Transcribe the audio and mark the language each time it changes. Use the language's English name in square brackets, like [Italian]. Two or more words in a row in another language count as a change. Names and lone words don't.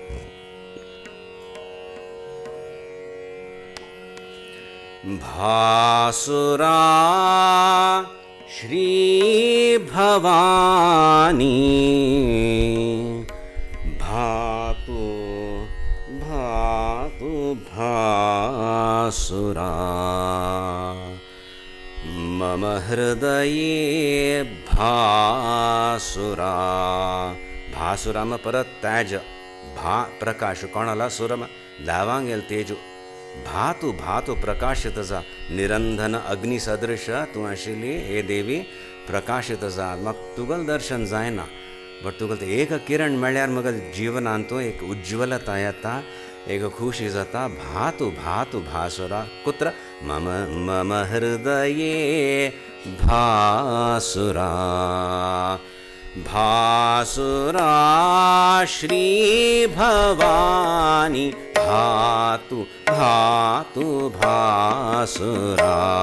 [Sanskrit] भासुरा श्री भवानी भातु भातु भासुरा मम हृदये भासुरा. [Konkani] भासुराम परत त्याज भा प्रकाश कोणाला सुरम लावांगेल तेजू [Sanskrit] भातु भातु [Konkani] प्रकाशित जा निरंधन अग्नि सदृश तूं आशिल्ली हे देवी प्रकाशित जा. मग तुगल दर्शन जायना बट तुगल ते एक किरण मेळ्यार मगल जिवनांत एक उज्ज्वलता येता एक खुशी जाता. [Sanskrit] भातु भातु भासुरा कुत्र मम मम हृदये भासुरा. भासुरा श्री भवानी भातु भातु भासुरा.